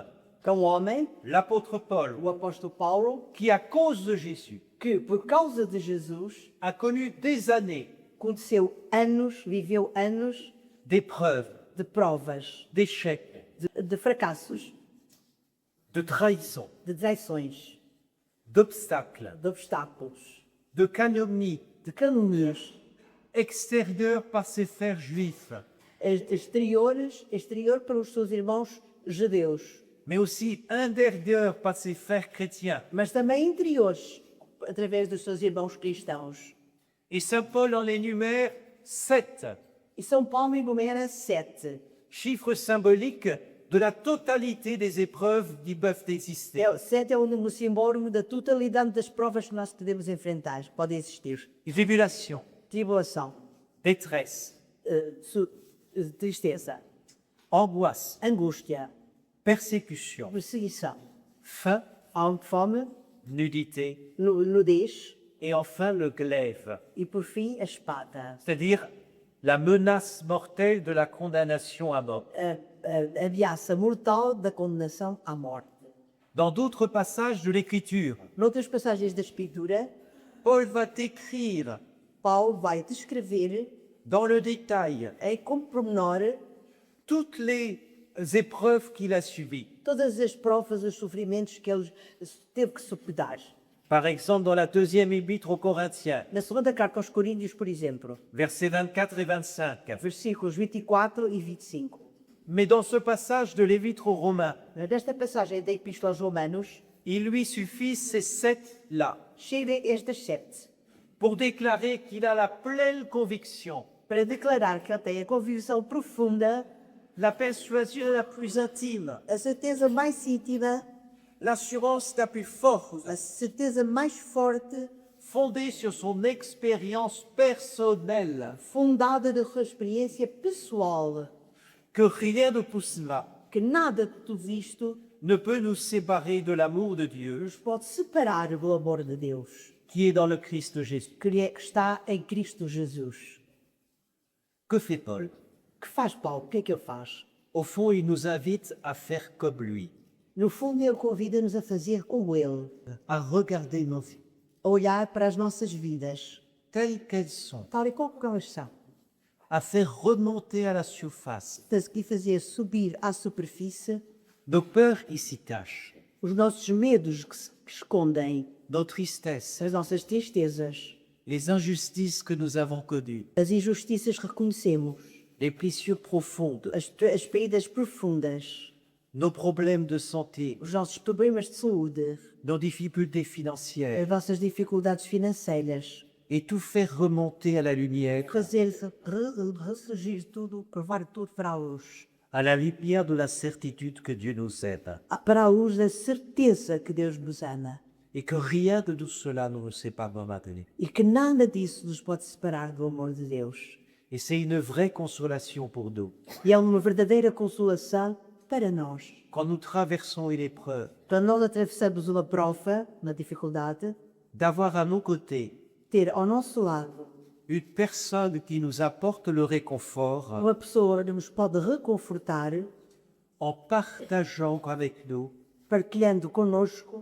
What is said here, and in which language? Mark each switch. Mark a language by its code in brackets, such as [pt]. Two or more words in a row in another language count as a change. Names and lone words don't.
[pt] Que é um homem, [fr] l'apôtre Paul, [pt] o apóstolo Paulo, [fr] qui à cause de Jésus [pt] que por causa de Jesus [fr] a connu des années [pt] viveu anos [fr] d'épreuves, [pt] de provas, [fr] d'échecs, [pt] de fracassos, [fr] de trahison, [pt] de traições, [fr] d'obstacles, [pt] de obstáculos, [fr] de calomnies [pt] de calúnias [fr] extérieures par ses frères juifs, [pt] exterior para os seus irmãos judeus, [fr] mais aussi intérieures par ses frères chrétiens. [pt] mas também interiores através dos seus irmãos cristãos. [fr] Et Saint Paul en énumère 7, [pt] E São Paulo enumera 7. [fr] chiffres symboliques de la totalité des épreuves qui peuvent exister. [pt] 7 é o número simbólico da totalidade das provas que nós podemos enfrentar, que podem existir. [fr] Tribulation, [pt] Tribulação, [fr] détresse, [pt] tristeza, [fr] angoisse, [pt] angústia, [fr] persécution, [pt] perseguição, [fr] faim, [pt] fome, [fr] nudité [pt] nudez [fr] et enfin le glaive, [pt] e, por fim, a espada. [fr] c'est-à-dire la menace mortelle de la condamnation à mort. [pt] A ameaça mortal da condenação à morte. [fr] Dans d'autres passages de l'Écriture, [pt] Noutras passagens da Escritura, [fr] Paul va décrire [pt] Paulo vai descrever [fr] dans le détail [pt] com pormenor [fr] toutes les épreuves qu'il a subies. [pt] todas as provas, os sofrimentos que ele teve que suportar. [fr] Par exemple, dans la deuxième épître aux Corinthiens, [pt] Na segunda carta aos Coríntios, por exemplo, [fr] versets 24 et 25. [pt] versículos 24 e 25. [fr] Mais dans ce passage de l'épître aux Romains, [pt] Nesta passagem da Epístola aos Romanos, [fr] il lui suffit ces 7-là [pt] chega estas 7 [fr] pour déclarer qu'il a la pleine conviction, [pt] para declarar que ele tem a convicção profunda, [fr] la persuasion la plus intime, [pt] a certeza mais íntima, [fr] l'assurance la plus forte, [pt] a certeza mais forte, [fr] fondée sur son expérience personnelle, [pt] fundada na sua experiência pessoal, [fr] que rien de tout cela [pt] que nada de tudo isto [fr] ne peut nous séparer de l'amour de Dieu [pt] nos pode separar do amor de Deus, [fr] qui est dans le Christ Jésus. [pt] que está em Cristo Jesus. [fr] Que fait Paul? [pt] Que faz Paulo? O que é que ele faz? [fr] Au fond, il nous invite à faire comme lui, [pt] No fundo, ele convida-nos a fazer como ele, [fr] à regarder nos vies [pt] a olhar para as nossas vidas, [fr] telles qu'elles sont, [pt] tal e como elas são, [fr] à faire remonter à la surface [pt] e fazer subir à superfície [fr] nos peurs qui s'y cachent, [pt] os nossos medos que escondem, [fr] nos tristesses, [pt] as nossas tristezas, [fr] les injustices que nous avons connues, [pt] as injustiças que reconhecemos, [fr] les blessures profondes, [pt] as feridas profundas, [fr] nos problèmes de santé, [pt] os nossos problemas de saúde, [fr] nos difficultés [pt] as [fr] financières, [pt] nossas dificuldades financeiras, [fr] et tout faire remonter à la lumière, [pt] ressurgir tudo, levar tudo para a luz. [fr] à la lumière de la certitude que Dieu nous aime, [pt] Para a luz da certeza que Deus nos ama. [fr] et que rien de tout cela ne nous sépare maintenant. [pt] E que nada disso nos pode separar do amor de Deus. [fr] Et c'est une vraie consolation pour nous. [pt] E é uma verdadeira consolação para nós. [fr] Quand nous traversons une épreuve, [pt] Quando nós atravessamos uma prova, uma dificuldade, [fr] d'avoir à nos côtés [pt] ter ao nosso lado [fr] une personne qui nous apporte le réconfort [pt] uma pessoa que nos pode reconfortar, [fr] en partageant avec nous [pt] partilhando connosco